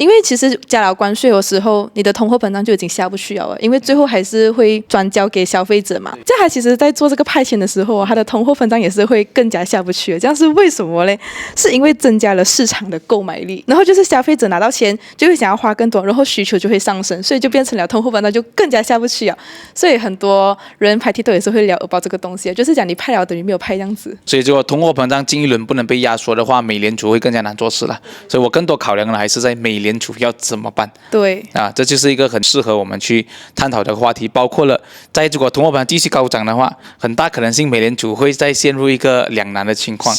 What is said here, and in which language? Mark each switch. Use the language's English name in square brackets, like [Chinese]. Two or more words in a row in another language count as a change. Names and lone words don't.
[Chinese] 因為其實加了關稅的時候，你的通貨膨脹就已經下不去了，因為最後還是會轉交給消費者嘛。這還其實在做這個派遣的時候，他的通貨膨脹也是會更加下不去。這樣是為什麼嘞？是因為增加了市場的購買力，然後就是消費者拿到錢就會想要花更多，然後需求就會上升，所以就變成了通貨膨脹就更加下不去了。所以很多人拍 TikTok 也是會聊 about 這個東西，就是講你派了等於沒有派這樣子。所以如果通貨膨脹近一輪不能被壓縮的話，美聯儲會更加難做事了。所以我更多考量的還是在美聯儲要怎麼辦。對啊，這就是一個很適合我們去探討的話題，包括了如果通貨膨脹繼續高漲的話，很大可能性美聯儲會再陷入一個兩難的情況。